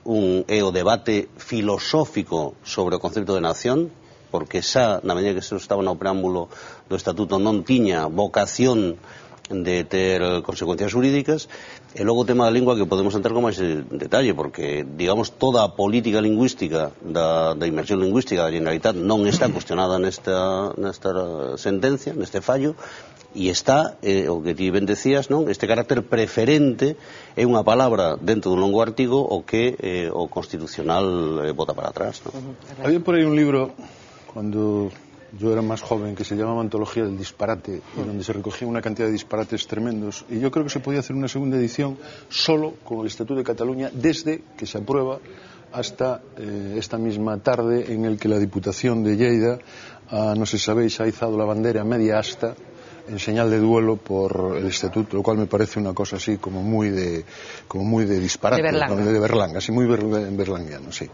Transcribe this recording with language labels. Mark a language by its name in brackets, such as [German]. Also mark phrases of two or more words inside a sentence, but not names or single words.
[Galician] Un é o debate filosófico sobre o concepto de nación, porque xa, na medida que se estaba no preámbulo do estatuto, non tiña vocación de ter consecuencias jurídicas, e logo o tema da lingua, que podemos entrar con máis detalle, porque, digamos, toda a política lingüística da inmersión lingüística da Generalitat non está cuestionada nesta sentencia, neste fallo, e está, o que ti ben decías, non? Este carácter preferente é unha palabra dentro dun longo artigo o que o Constitucional bota para atrás, non? Había por aí [Spanish] un libro cuando yo era más joven que se llamaba Antología del Disparate, y donde se recogía una cantidad de disparates tremendos, y yo creo que se podía hacer una segunda edición solo con el Estatuto de Cataluña desde que se aprueba hasta esta misma tarde, en el que la Diputación de Lleida, no sé si sabéis, ha izado la bandera media asta en señal de duelo por el estatuto, lo cual me parece una cosa así como muy de disparate, de Berlanga, así muy berlanguiano, sí.